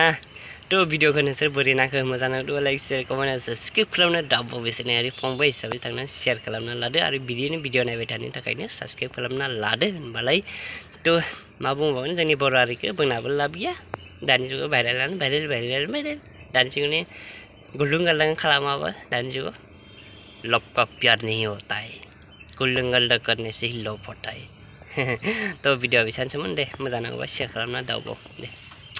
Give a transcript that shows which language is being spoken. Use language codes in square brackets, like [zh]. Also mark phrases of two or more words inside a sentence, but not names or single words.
[brx] थ' भिडिअखौ नोंसोर बोरै नांखो? मोजां नांदोंबा [en] like share comment subscribe [brx] खालामनो दाब्बा बेसेनारि फंबाय हिसाबै थांनानै शेयार खालामना लादो आरो बिदिनो भिडिअ नायबाय थानो थाखायनो साबस्क्राइब खालामना लादो होनबालाय। थ' मा बुंबावगोन, जोंनि बर' हारिखौ बुंनाबो लाब गैया। दानि जुगाव भाइरेल दानि जुगनि गुलुं गालुं खालामाबा दानि जुगाव [hi] लव का प्यार नहीं होता है, गुलुं गालुं करने से ही लव होता है। [brx] तो भिडिअ बेसेबांसोमोन दे, मोजां नांगौबा शेयार खालामना दावबाव दे।